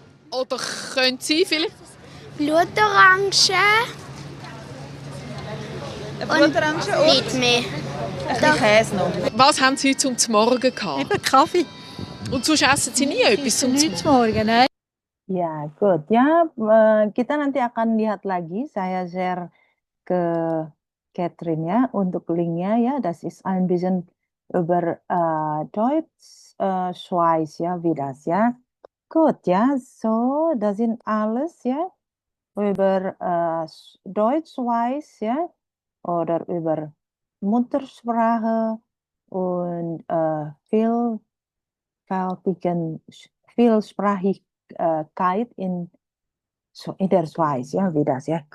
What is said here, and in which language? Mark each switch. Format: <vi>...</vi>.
<de>Oder könnte sie vielleicht? Blutorange Blutorange und nicht mehr. ein bisschen Käse noch. Was haben Sie heute zum Morgen gehabt? Eben Kaffee. Und sonst essen Sie nie etwas zum Nichts Morgen? morgen, nein.</de> <id>Ya, good. Ya, kita nanti akan lihat lagi. Saya share ke Catherine ya untuk linknya ya.</id> <de>Das ist ein bisschen über Deutsch, Schweiz ya, wie das ya. Gut, ja, so, das sind alles ja über Deutsch, Schweiz ja oder über Muttersprache und Vielsprachigkeit in der Schweiz, ja, wie das, ja.</de>